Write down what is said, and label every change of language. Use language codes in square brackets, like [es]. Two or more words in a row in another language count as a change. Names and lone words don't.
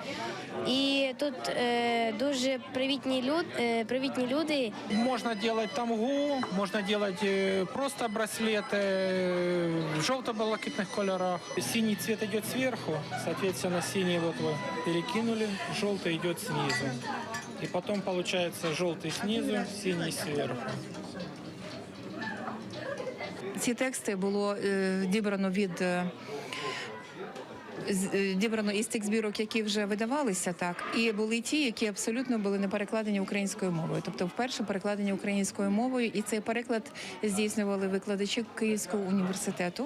[uk] І тут дуже привітні люди. [ru] Можно делать тамгу, можно делать просто браслеты в желто-белокитных колерах. Синий цвет идет сверху, соответственно, синий вот вы перекинули, желтый идет снизу. И потом получается желтый снизу, синий сверху. [uk] Ці тексти було дібрано із тих збірок, які вже видавалися, так, і були ті, які абсолютно були не перекладені українською мовою. Тобто вперше перекладені українською мовою, і цей переклад здійснювали викладачі Київського університету.